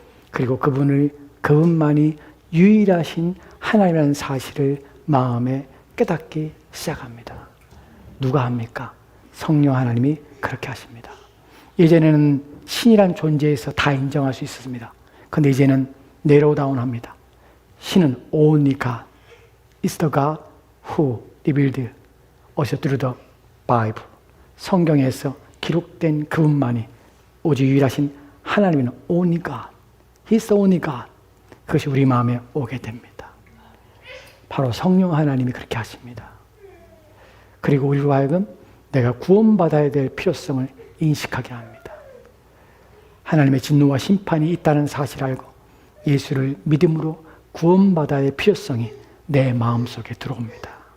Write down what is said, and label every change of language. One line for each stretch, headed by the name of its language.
Korean: 그리고 그분만이 유일하신 하나님이라는 사실을 마음에 깨닫기 시작합니다. 누가 합니까? 성령 하나님이 그렇게 하십니다. 예전에는 신이란 존재에서 다 인정할 수 있었습니다. 그런데 이제는 내로우 다운합니다. 신은
English: only God is the God who revealed us through the Bible.
Korean: 성경에서 기록된 그분만이 오직 유일하신 하나님은
English: only God. He's the only God.
Korean: 그것이 우리 마음에 오게 됩니다. 바로 성령 하나님이 그렇게 하십니다. 그리고 우리로 하여금 내가 구원받아야 될 필요성을 인식하게 합니다. 하나님의 진노와 심판이 있다는 사실을 알고 예수를 믿음으로 구원받아야 할 필요성이 내 마음속에 들어옵니다.